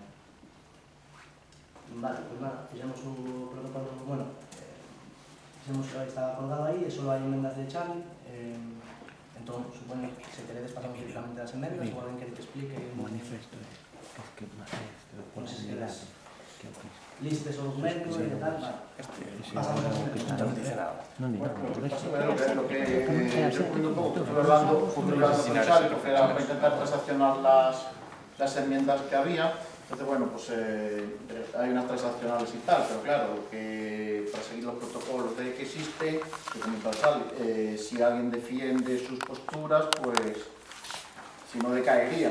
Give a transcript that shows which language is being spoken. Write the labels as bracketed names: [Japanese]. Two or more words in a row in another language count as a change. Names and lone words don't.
[Galician] Vale, [Spanish] pues nada, [Galician] fixemos o protocolo, bueno, fixemos que está acordado aí, e só hai emendas de Chani, entón, supoño que se queredes pasamos directamente das emendas, ou alguén quere que explique... Manifesto, non sei se queres listes o documento e tal, pasamos as emendas. Non digo, [Spanish] Lo que hablando con Chani, porque era para intentar transaccionar las enmiendas que había. Entonces, bueno, pues hay unas transaccionales y tal, pero claro, que para seguir los protocolos de que existe, que comenta Sally, si alguien defiende sus posturas, pues si no decaerían.